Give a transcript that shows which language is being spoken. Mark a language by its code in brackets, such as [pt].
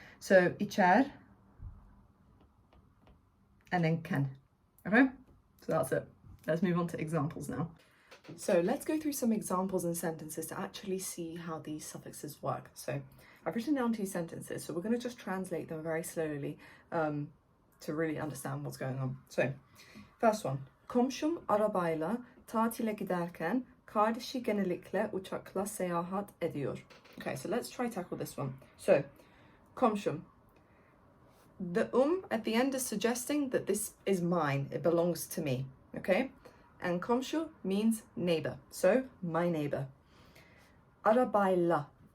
[en] So içer and then ken. Okay, so that's it. Let's move on to examples now. So let's go through some examples and sentences to actually see how these suffixes work. So I've written down two sentences, so we're going to just translate them very slowly to really understand what's going on. So first one, [tr] komşum arabayla tatile giderken kardeşi genellikle uçakla seyahat ediyor. [en] Okay, so let's try tackle this one. So, komşum. The at the end is suggesting that this is mine, it belongs to me, okay? And komşu means neighbor, so my neighbor. Arabayla.